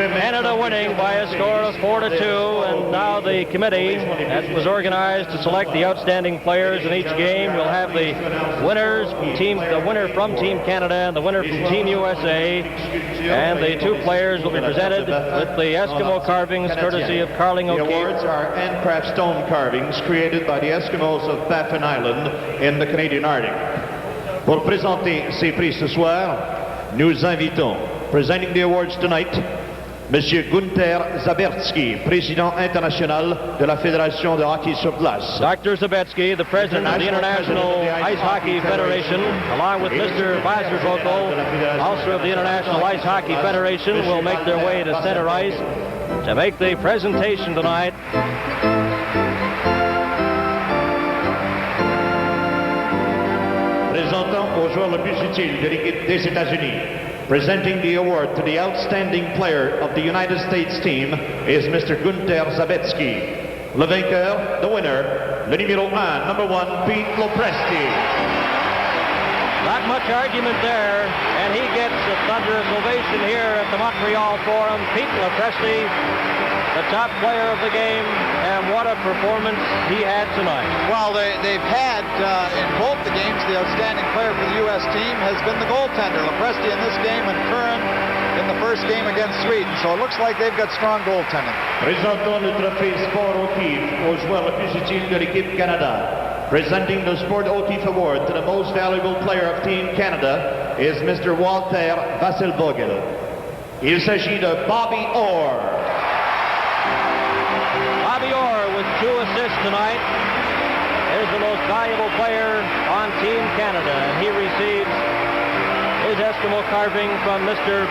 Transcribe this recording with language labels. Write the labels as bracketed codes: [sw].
[en] Canada winning by a score of 4-2, and now the committee that was organized to select the outstanding players in each game will have the winners from the winner from Team Canada and the winner from Team USA, and the two players will be presented with the Eskimo carvings courtesy of Carling The O'Keefe. awards are handcraft stone carvings created by the Eskimos of Baffin Island in the Canadian Arctic. [fr] Pour présenter ces prix ce soir, nous invitons, [en] presenting the awards tonight, [fr] Monsieur Gunther Zabetsky, président international de la Fédération de hockey sur glace. [en] Dr. Zabetsky, the president of the International Ice Hockey Federation, along with Mr. Wasservogel, also of the International Ice Hockey Federation, will make their way to center ice to make the presentation tonight. [fr] Présentant aux joueurs le plus utile de l'équipe des États-Unis. [en] Presenting the award to the outstanding player of the United States team is Mr. Gunther Zabetsky. [fr] Le vainqueur, [en] the winner, [fr] le numéro 1, [en] number 1, [fr] Pete Lopresti. [en] Not much argument there, and he gets a thunderous ovation here at the Montreal Forum. Pete Lopresti, the top player of the game, and what a performance he had tonight. Well, they've had, in both the games, the outstanding player for the U.S. team has been the goaltender, Lopresti in this game, and Curran in the first game against Sweden. So it looks like they've got strong goaltending. [fr] Présentons le trophée Sport O'Keefe aux joueurs le plus utile de l'équipe Canada. [en] Presenting the Sport O'Keefe Award to the most valuable player of Team Canada is Mr. [fr] Walter Wasservogel. Il s'agit de Bobby Orr. [en] Bobby Orr with 2 assists tonight is the most valuable player on Team Canada, and he receives his Eskimo carving from Mr.